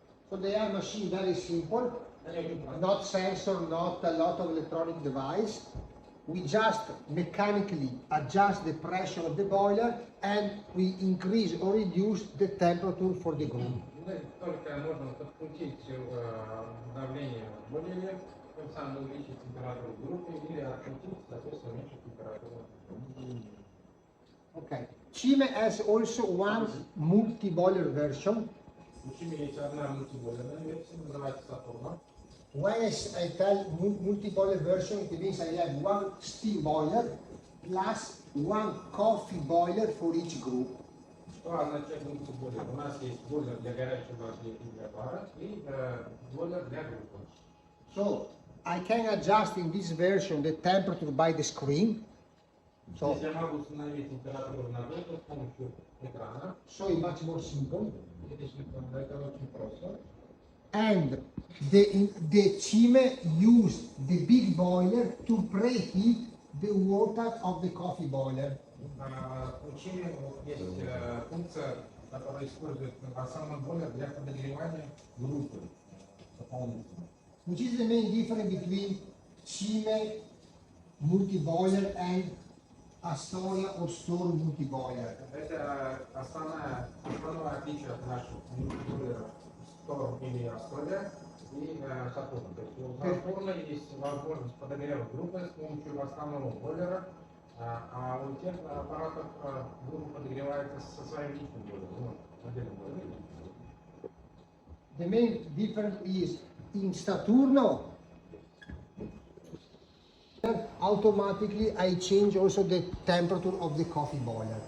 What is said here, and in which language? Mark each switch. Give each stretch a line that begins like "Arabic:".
English: So they are machine very simple, not sensor, not a lot of electronic device. We just mechanically adjust the pressure of the boiler and we increase or reduce the temperature for the group.
Russian: Только можно подкрутить давление в бойлере, тем самым увеличить температуру группы или открутить, соответственно, уменьшить температуру.
English: Okay. Cime has also one multi-boiler version.
Russian: У Cime есть одна мультибойлерная версия, называется Saturno.
English: When I tell multi-boiler version, it means I have one steam boiler plus one coffee boiler for each group.
Russian: Что означает мультибойлер? У нас есть бойлер для горячей воды и для пара, и бойлер для группы.
English: So I can adjust in this version the temperature by the screen.
Russian: Здесь я могу установить температуру на группу с помощью экрана.
English: So it's much more simple.
Russian: Это очень просто.
English: And the Cime use the big boiler to preheat the water of the coffee boiler.
Russian: У Cime есть функция, которая использует основной бойлер для подогревания группы дополнительно.
English: Which is the main difference between Cime multi-boiler and Astoria or Store multi-boiler?
Russian: Это основное отличие от наших мультибойлеров Store или Astoria и Saturno. То есть у Saturno есть возможность подогрева группы с помощью основного бойлера, а у тех аппаратов группа подогревается со своим личным бойлером, отдельным бойлером.
English: The main difference is in Saturno, automatically I change also the temperature of the coffee boiler.